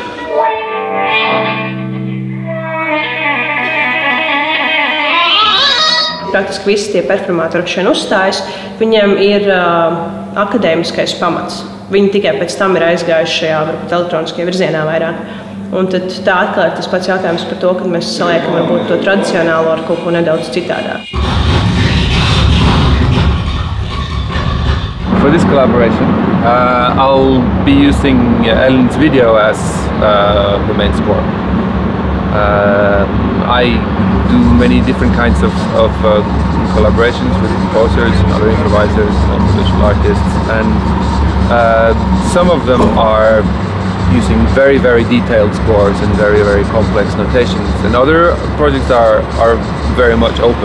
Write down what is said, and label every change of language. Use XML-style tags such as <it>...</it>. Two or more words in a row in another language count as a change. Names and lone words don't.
<lv>Praktiski visi tie performātori, kas šeit uzstājas, viņiem ir akadēmiskais pamats. Viņi tikai pēc tam ir aizgājuši šajā elektroniskajā virzienā vairāk. Un tad tā atkal ir tas pats jautājums par to, kad mēs saliekam varbūt to tradicionālo ar kaut ko nedaudz citādāk.</lv> <en>For this collaboration, I'll be using Ellen's video as the main score. I do many different kinds of collaborations with composers and other improvisers and visual artists, and some of them are using very, very detailed scores and very, very complex notations, and other projects are very much open.</en>